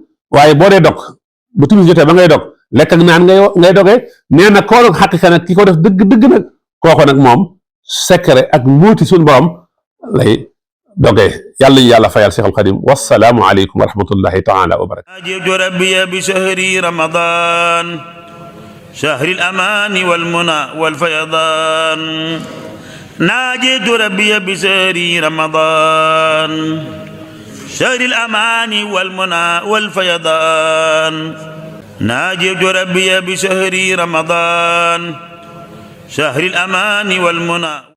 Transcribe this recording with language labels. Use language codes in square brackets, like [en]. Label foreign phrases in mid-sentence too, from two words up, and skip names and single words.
[wo] waaye boo dee dog bu timis jotee ba ngay dog lekk ak naan ngay dogee. nee na koor xaqiqa nag ki ko def dëgg nag kooko nag moom secret ak mbuuti suñu borom lay dogee. yàlla ñu yàlla fayal Cheikhul Xadim. [ar] والسلام عليكم ورحمة الله تعالى وبركاته. أجبت ربي بشهر رمضان شهر الأمان والمنى والفيضان. ناجيت ربي بشهر رمضان شهر الأمان والمنى والفيضان. ناجيت ربي بشهر رمضان شهر الأمان والمنى.